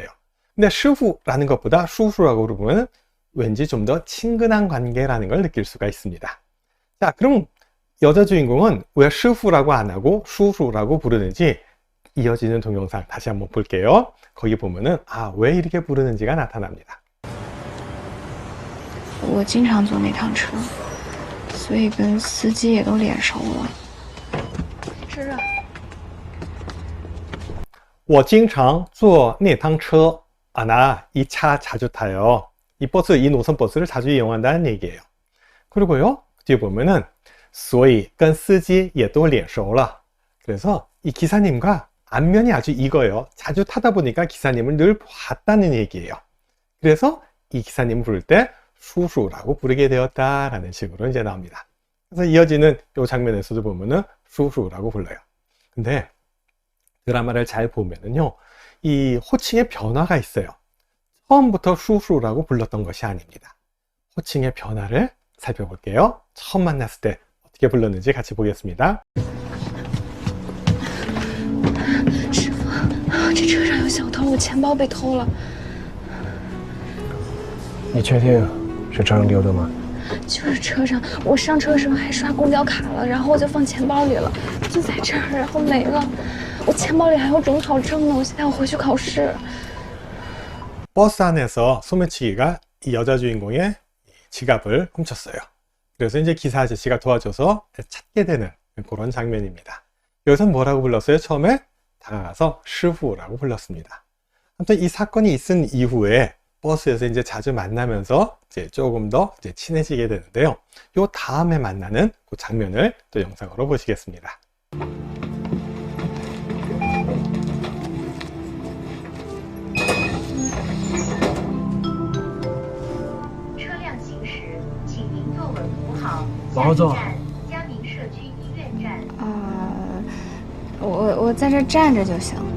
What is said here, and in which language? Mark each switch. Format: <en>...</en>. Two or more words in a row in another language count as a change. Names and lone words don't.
<ko>근데 시후라는 것보다 수수라고 부르면 왠지 좀 더 친근한 관계라는 걸 느낄 수가 있습니다. 자, 그럼 여자 주인공은 왜 시후라고 안 하고 수수라고 부르는지 이어지는 동영상 다시 한번 볼게요. 거기 보면은 왜 이렇게 부르는지가 나타납니다.</ko> <zh>我经常坐那趟车，所以跟司机也都脸熟了。是热。我经常坐那趟车.</zh> <ko>나 이 차 자주 타요. 이 버스, 이 노선 버스를 자주 이용한다는 얘기예요. 그리고요, 뒤에 보면은</ko> <zh>所以跟司机也都脸熟了.</zh> <ko>그래서 이 기사님과 안면이 아주 익어요. 자주 타다 보니까 기사님을 늘 봤다는 얘기예요. 그래서 이 기사님 부를 때 수수라고 부르게 되었다라는 식으로 이제 나옵니다. 그래서 이어지는 이 장면에서도 보면은 수수라고 불러요. 근데 드라마를 잘 보면은요, 이 호칭의 변화가 있어요. 처음부터 수수라고 불렀던 것이 아닙니다. 호칭의 변화를 살펴볼게요. 처음 만났을 때 어떻게 불렀는지 같이 보겠습니다.</ko> <zh>师傅，这车上有小偷，我钱包被偷了。你确定是车上丢的吗？就是车上，我上车的时候还刷公交卡了，然后我就放钱包里了，就在这儿，然后没了。我钱包里还有准考证呢，我现在要回去考试。</zh> <ko>버스 안에서 소매치기가 이 여자 주인공의 지갑을 훔쳤어요. 그래서 이제 기사 아저씨가 도와줘서 찾게 되는 그런 장면입니다. 여기서 뭐라고 불렀어요? 처음에 다가가서 시후라고 불렀습니다. 아무튼 이 사건이 있은 이후에 버스에서 이제 자주 만나면서 이제 조금 더 이제 친해지게 되는데요. 요 다음에 만나는 그 장면을 또 영상으로 보시겠습니다.</ko> <zh>往后坐。我在这站着就行。</zh>